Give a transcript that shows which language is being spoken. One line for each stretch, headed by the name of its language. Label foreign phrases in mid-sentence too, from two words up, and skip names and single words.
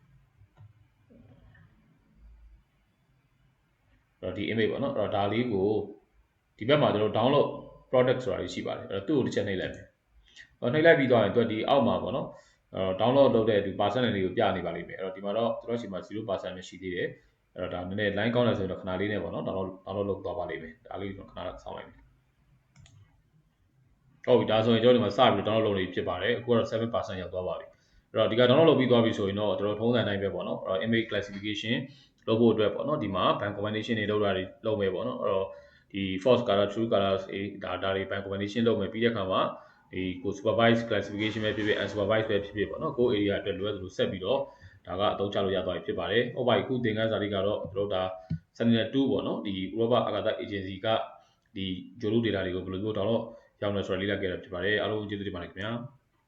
Burmese: ဒီ image ပေါ့နော်အဲ့တော့ဒါလေးကိုဒီဘက်မှာကျွန်တော်
English: download product
Burmese: ဆိုတာရှိပါတယ်အဲ့တော့သူ့ကိုတစ်ချက်နှိပ်လိုက်မယ်နှိပ်လိုက်ပြီးတော့ရင်သူကဒီအောက်မှာပေါ့နော်download လုပ်တဲ့ဒီ percent လေးကိုပြနေပါလိမ့်မယ်အဲ့တော့ဒီမှာတော့ကျွန်တော်ရှိမှာ 0% ပဲရှိသေးတယ်အဲ့တော့ဒါနည်းနည်း line ကောင်းတယ်ဆိုရင်တော့ခဏလေးနဲ့ပေါ့နော် download လုပ်သွားပါလိမ့်မယ်ဒါလေးကျွန်တော်ခဏစောင့်လိုက်မယ် ဟုတ်ပြီဒါဆိုရင်ကျွန်တော်ဒီမှာစပြီး download လုပ်နေဖြစ်ပါတယ်အခုကတော့ 7% ရောက်သွားပါပြီအဲ့တော့ဒီက download လုပ်ပြီးသွားပြီဆိုရင်တော့ကျွန်တော် ထုံးစံတိုင်းပဲပေါ့နော်အဲ့တော့
English: image classification
Burmese: လုပ်ဖို့အတွက်ပေါ့နော်ဒီမှာ
English: band combination
Burmese: တွေလုပ်တာတွေလုပ်မယ်ပေါ့နော်အဲ့တော့ဒီ
English: false color true color
Burmese: ဒါတွေ
English: band combination
Burmese: လုပ်မယ်ပြီးတဲ့အခါမှာဒီကို
English: supervised classification
Burmese: ပဲဖြစ်ဖြစ် unsupervised ပဲဖြစ်ဖြစ်ပေါ့နော်ကို area အတွက်လိုအပ်သလိုဆက်ပြီးတော့ဒါကအသုံးချလို့ရသွားပြီဖြစ်ပါတယ်ဟုတ်ပါပြီအခုသင်ခန်းစာလေးကတော့ကျွန်တော်ဒါ Sentinel 2ပေါ့နော်ဒီဥရောပအာကာသ agency ကဒီ Jolu data တွေကိုဘယ်လိုမျိုး download ရောက်နေဆိုတော့လေ့လာခဲ့တာဖြစ်ပါတယ်အားလုံးကျေးဇူးတင်ပါတယ်ခင်ဗျာ